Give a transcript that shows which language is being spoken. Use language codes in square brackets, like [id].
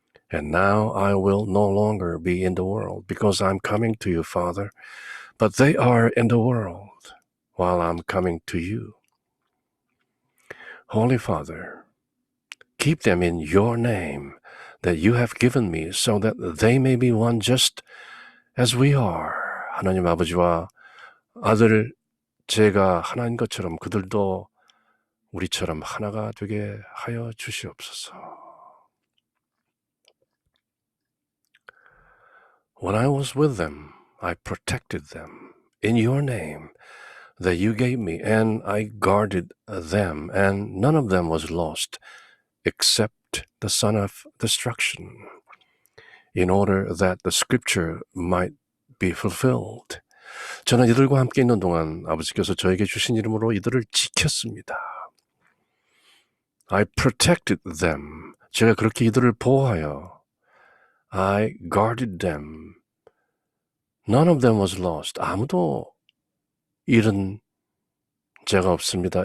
[en] And now I will no longer be in the world because I'm coming to you, Father, but they are in the world while I'm coming to you. Holy Father, keep them in your name that you have given me so that they may be one just as we are. [ko] 하나님 아버지와 아들 제가 하나인 것처럼 그들도 우리처럼 하나가 되게 하여 주시옵소서. [en] When I was with them, I protected them in your name that you gave me, and I guarded them, and none of them was lost except the son of destruction, in order that the scripture might be fulfilled. [ko] 저는 이들과 함께 있는 동안 아버지께서 저에게 주신 이름으로 이들을 지켰습니다. [en] I protected them. [ko] 제가 그렇게 이들을 보호하여 [en] I guarded them. None of them was lost. [ko] 아무도 잃은 죄가 없습니다.